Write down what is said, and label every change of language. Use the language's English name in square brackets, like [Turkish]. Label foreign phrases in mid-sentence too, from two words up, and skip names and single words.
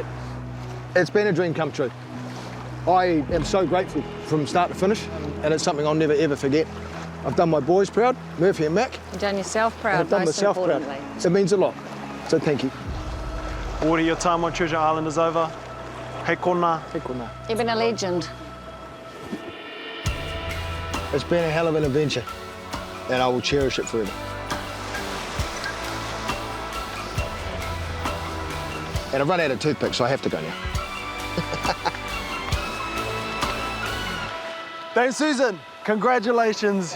[English] It's been a dream come true. I am so grateful from start to finish, and it's something I'll never, ever forget. I've done my boys proud, Murphy and Mac. You've done yourself And proud, I've done most myself importantly. proud. It means a lot, so thank you. Wardy, your time on Treasure Island is over. [Māori] Hei kona. Hei kona. [English] You've been a legend. It's been a hell of an adventure, and I will cherish it forever. And I've run out of toothpicks, so I have to go now. Dame Susan, congratulations.